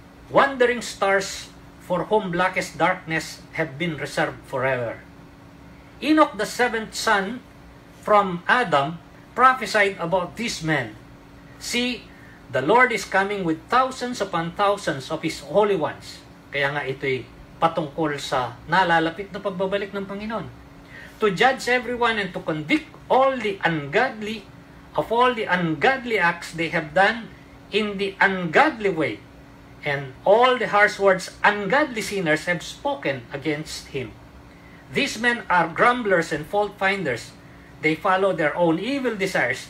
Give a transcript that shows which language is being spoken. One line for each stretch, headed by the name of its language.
English: Wandering stars for whom blackest darkness have been reserved forever. Enoch, the seventh son from Adam, prophesied about these men. See, the Lord is coming with thousands upon thousands of His holy ones.
Filipino: Kaya nga ito'y patungkol sa nalalapit na pagbabalik ng Panginoon.
English: To judge everyone and to convict all the ungodly of all the ungodly acts they have done in the ungodly way, and all the harsh words ungodly sinners have spoken against Him. These men are grumblers and fault finders. They follow their own evil desires.